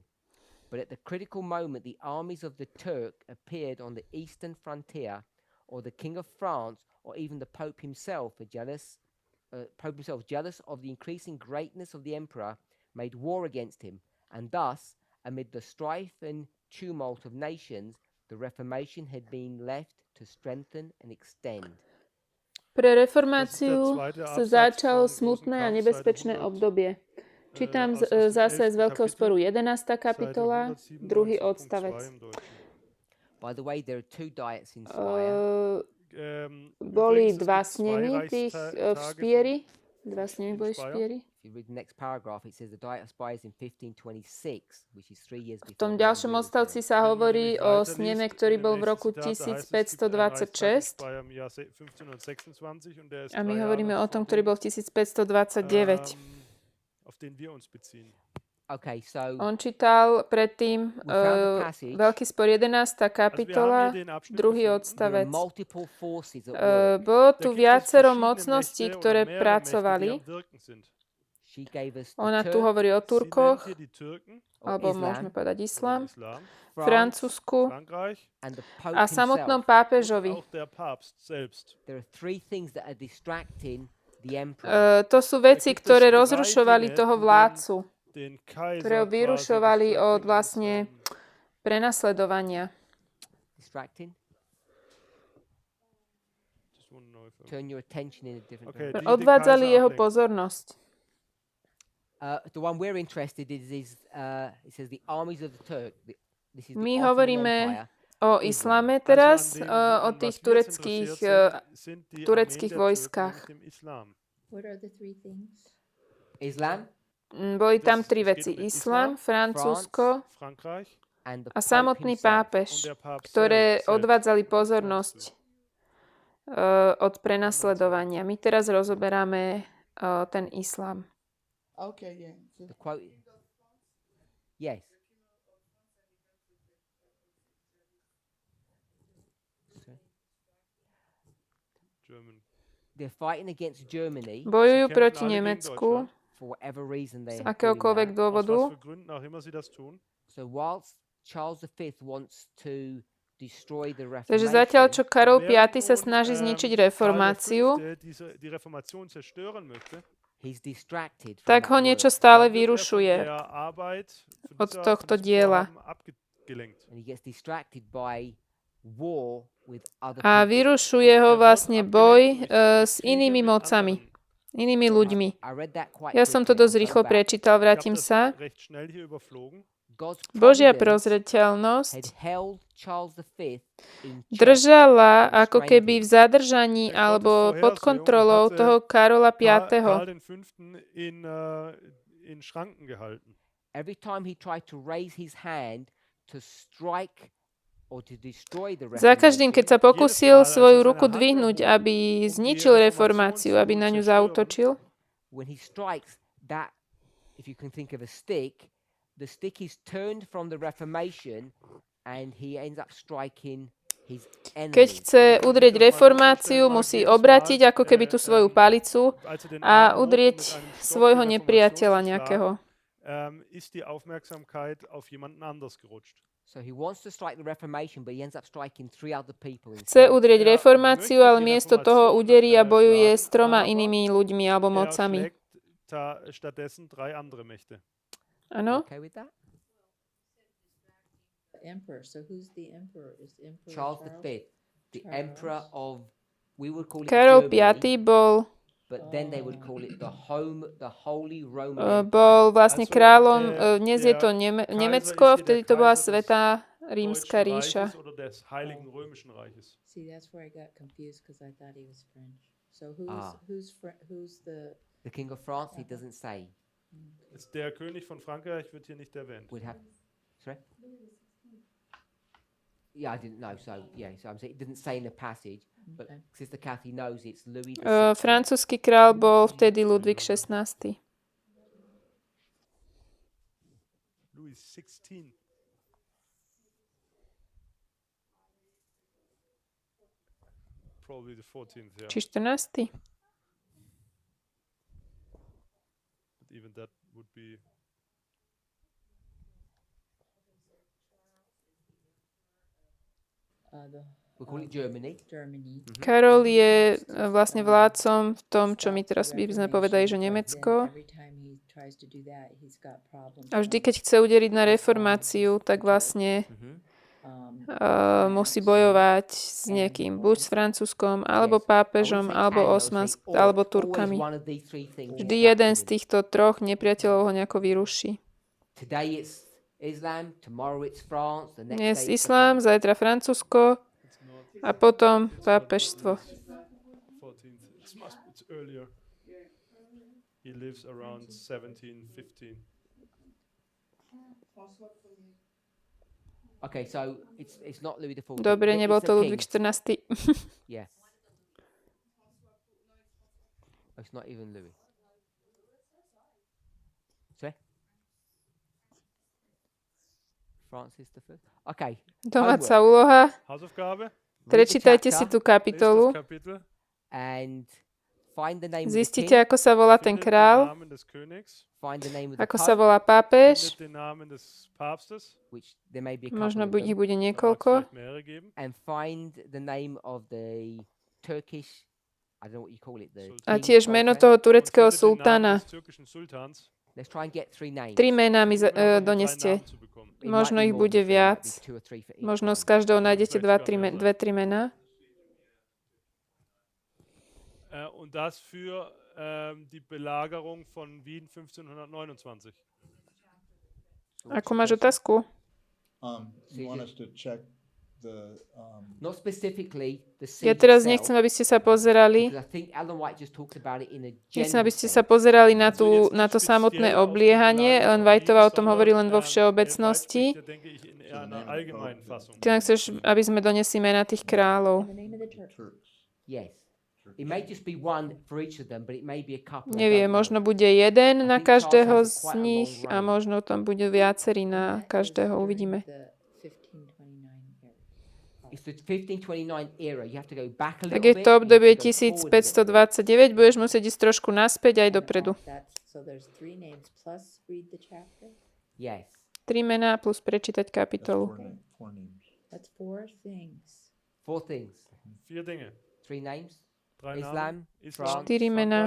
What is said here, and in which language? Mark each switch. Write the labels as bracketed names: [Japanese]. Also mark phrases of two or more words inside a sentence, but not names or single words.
[English] But at the critical moment, the armies of the Turk appeared on the eastern frontier, or the King of France, or even the Pope himself, jealous of the increasing greatness of the emperor, made war against him. And thus, amid the strife and tumult of nations, the Reformation had been left to strengthen and extend. [Slovak] Pre reformáciu sa začalo smutné a nebezpečné obdobie. Čítam zase z Veľkého sporu 11. kapitola, druhý odstavec. [English] By the way, there are two diets in Speyer. [Slovak] Boli dva snemy tých v Spieri. Dva snemy boli v Spieri. [English] If you read the next paragraph, it says the Diet of Speyer is in 1526, which is 3 years [Slovak] V [English] before. [Slovak] tom ďalšom odstavci sa hovorí o sneme, ktorý bol v roku 1526. A my hovoríme o tom, ktorý bol v 1529. [English] Okay, so [Slovak] On čítal predtým Veľký spor 11. kapitola, druhý [English] there are [Slovak] odstavec. [English] multiple forces at work. [Slovak] Bolo tu viacero mocností, ktoré pracovali. [English] She gave us the [Slovak] Ona tu [English] Turk, [Slovak] hovorí o Turkoch, [English] or [Slovak] alebo [English] Islam, [Slovak] môžeme povedať Islám, [English] France, [Slovak] Francúzsku [English] and the Pope [Slovak] a samotnom [English] himself. [Slovak] pápežovi. [English] There are three things that are distracting the emperor. [Slovak] To sú veci, ktoré rozrušovali toho vládcu, ktoré ho vyrušovali od vlastne prenasledovania. [English] Distracting? Turn your attention in a different Okay, direction. [Slovak] Odvádzali jeho pozornosť. [English] The one we're interested in is it says the armies of the Turk. This is the [Slovak] My [English] Ottoman [Slovak] hovoríme [English] Empire. [Slovak] o islame teraz, o tých tureckých vojskách. [English] What are the three things? Islam [Slovak] Boli tam tri veci. Islám, Francúzsko [English] and the [Slovak] a [English] Pope [Slovak] samotný [English] himself. [Slovak] pápež, ktoré odvádzali pozornosť od prenasledovania. My teraz rozoberáme ten islám. [English] Okay, yeah. The quote. Yes. They're fighting against Germany [Slovak] Bojujú proti Nemecku [English] for whatever reason they [Slovak] z [English] are doing [Slovak] akéhokoľvek [English] that. [Slovak] dôvodu. [English] So whilst Charles V wants to destroy the [Slovak] Takže zatiaľ, čo [English] Reformation, [Slovak] Karol V sa snaží zničiť reformáciu, [English] he's distracted from [Slovak] tak [English] that [Slovak] ho [English] work. [Slovak] niečo stále vyrušuje od tohto diela. [English] And he gets distracted by war with other [Slovak] A [English] people. [Slovak] vyrušuje ho vlastne boj s inými mocami, inými ľuďmi. [English] I read that quite [Slovak] Ja som to [English] quickly. [Slovak] dosť [English] I'll go [Slovak] rýchlo [English] back. [Slovak] prečítal, vrátim sa. [English] God's [Slovak] Božia [English] providence [Slovak] prozreteľnosť [English] had held Charles V in check. [Slovak] držala ako keby v zadržaní alebo pod kontrolou toho Karola V. [English] Every time he tried to raise his hand to strike or to destroy the [Slovak] Za každým, keď sa [English] Reformation, [Slovak] pokusil svoju ruku dvihnúť, aby zničil reformáciu, aby na ňu zaútočil, [English] when he strikes that, if you can think of a stick, the stick is turned from the Reformation and he ends up striking his enemy. [Slovak] keď chce udrieť reformáciu, musí obrátiť ako keby tú svoju palicu a udrieť svojho nepriateľa nejakého. [English] So he wants to strike the Reformation, but he ends up striking 3 other people [Slovak] Chce [English] instead. [Slovak] udrieť reformáciu, ale miesto toho uderí a bojuje s 3 inými ľuďmi alebo mocami. Áno? [English] Okay with that? Emperor. So who's the emperor? Is Emperor Charles V, the Charles. emperor of, we would call it [Slovak] Karol [English] Germany. [Slovak] V bol [English] but then they would call it the Holy Roman Empire. [Slovak] Bol vlastne [English] Also, [Slovak] kráľom, dnes je [German] der [Slovak] to [German] Kaiser [Slovak] Nemecko, [German] ist hier [Slovak] vtedy [German] der [Slovak] to bola [German] Kaiser des [Slovak] Svätá Rímska [German] Deutschen [Slovak] ríša. [German] Reiches oder des Heiligen Römischen Reiches. [English] See, that's where I got confused because I thought he was French. So Ah. who's the? The King of France, he doesn't say. [German] Ist der König von Frankreich wird hier nicht erwähnt. [English] Would have, sorry? Yeah, I didn't know. So I'm saying it didn't say in the passage, but Okay. Sister Kathy knows it's Louis the 16th. [Slovak] Francúzsky král bol vtedy Ludvík XVI. [English] Louis 16. Probably the 14th, yeah. [Slovak] Či 14. [English] But even that would be We call it Germany. Germany. [Slovak] Karol je vlastne vládcom v tom, čo my teraz by sme povedali, že Nemecko. [English] Every time he tries to do that, he's got problems. [Slovak] A vždy, keď chce udeliť na reformáciu, tak vlastne musí bojovať s niekým, buď s Francúzskom, alebo pápežom, alebo alebo Turkami. Vždy jeden z týchto troch nepriateľov ho nejako vyruší. [English] Today it's Islam, tomorrow it's France, the next [Slovak] Dnes [English] day it's [Slovak] islám, zajtra Francúzsko a potom pápežstvo. [English] 14th. It's earlier. He lives around 1715. Okay, so it's not Louis the 14th. [Slovak] Dobre, [English] It's [Slovak] nebol [English] the [Slovak] to [English] king. [Slovak] Ludvík XIV. [English] Yeah. It's not even Louis. Sorry? Francis the first. Okay. [Slovak] Domáca úloha. [German] Hausaufgabe? [Slovak] Prečítajte si tú [German] Lest [Slovak] kapitolu. [German] das Kapitel. [English] And find the name of the [Slovak] Zistite, [English] king. [Slovak] ako sa volá ten [German] Findet den [Slovak] král, [German] Namen des Königs. [English] Find the name of the [Slovak] ako sa [English] pope, [Slovak] volá pápež, [German] Findet den Namen des Papstes. [English] which there may be a couple [Slovak] možno [English] of [Slovak] ich [English] them, [Slovak] bude [German] Da mag es [Slovak] niekoľko, [German] vielleicht mehrere geben. [English] and find the name of the Turkish, I don't know what you call it, the Sultan. [Slovak] a [English] king [Slovak] tiež meno sultan. toho [German] Und [Slovak] tureckého [German] findet den Namen [Slovak] sultána. [German] des türkischen Sultans. [English] Let's try and get 3 names. [Slovak] 3 mená mi [German] Versuchen wir mal, hier 3 [Slovak] doneste. [German] Namen zu bekommen. [English] It might [Slovak] Možno [English] be [Slovak] ich [English] more [Slovak] bude [English] than 3, might be [Slovak] viac. [English] 2 or 3 for each [Slovak] Možno [English] one. [Slovak] z každého nájdete [German] Vielleicht sogar mehr [Slovak] 2-3 mená. [German] Und das für die Belagerung von Wien 1529. [Slovak] Ako máš otázku? [English] You want us to check the, Not specifically the [Slovak] Ja [English] siege [Slovak] teraz [English] itself, [Slovak] nechcem, aby ste sa pozerali. [English] because I think Ellen White just talked about it in a [Slovak] Nechcem, [English] general [Slovak] aby ste [English] sense. [Slovak] sa pozerali na to samotné obliehanie. Len Whiteová o tom hovorí len vo všeobecnosti. Ty len chceš, aby sme donesli mená tých kráľov. [English] The name of the church. Turks. Yes. It may just be one for each of them, but it may be a couple. I [Slovak] Neviem, [English] don't know. [Slovak] možno bude jeden na [English] think Charles [Slovak] každého [English] has [Slovak] z [English] quite a [Slovak] nich [English] long [Slovak] a [English] reign. [Slovak] možno tam bude viacerí na [English] That is [Slovak] každého, [English] during [Slovak] uvidíme. [English] the 1529 era. It's the 1529 era. You have to go back a [Slovak] Tak [English] little [Slovak] je [English] bit. [Slovak] to [English] you have [Slovak] obdobie [English] to go forward a little bit. [Slovak] 1529, budeš musieť ísť trošku naspäť aj dopredu. [English] So there's 3 names plus read the chapter. Yes. [Slovak] 3 mená plus prečítať [English] That's [Slovak] kapitolu. [English] four names. That's 4 things. 4 things. [German] 4 Dinge. [English] 3 names. [German] 3 [English] Islam, [German] Namen. [English] France, [Slovak] 4 mená.